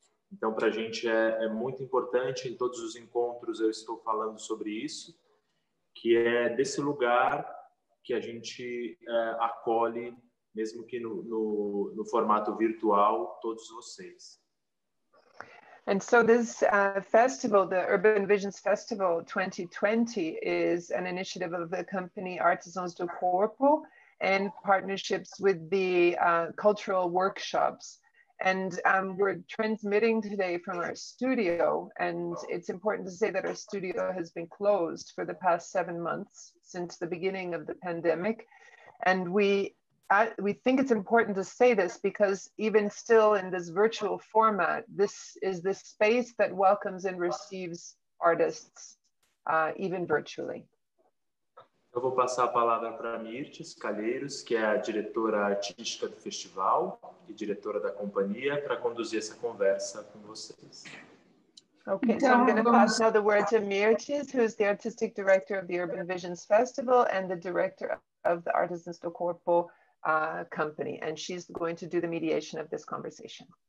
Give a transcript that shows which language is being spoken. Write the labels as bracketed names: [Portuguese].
[Portuguese] Então, para a gente é muito importante, em todos os encontros eu estou falando sobre isso, que é desse lugar que a gente acolhe, mesmo que no formato virtual, todos vocês. [English] And so this festival, the Urban Visions Festival 2020, is an initiative of the company Artesãos do Corpo and partnerships with the cultural workshops. And we're transmitting today from our studio, and it's important to say that our studio has been closed for the past 7 months since the beginning of the pandemic. And we think it's important to say this because even still in this virtual format, this is the space that welcomes and receives artists, even virtually. [Portuguese] Eu vou passar a palavra para Mirtes Calheiros, que é a diretora artística do festival e diretora da companhia, para conduzir essa conversa com vocês. [English] Okay, so I'm going to pass now the word to Mirtes, who's the artistic director of the Urban Visions Festival and the director of the Artesãos do Corpo company, and she's going to do the mediation of this conversation.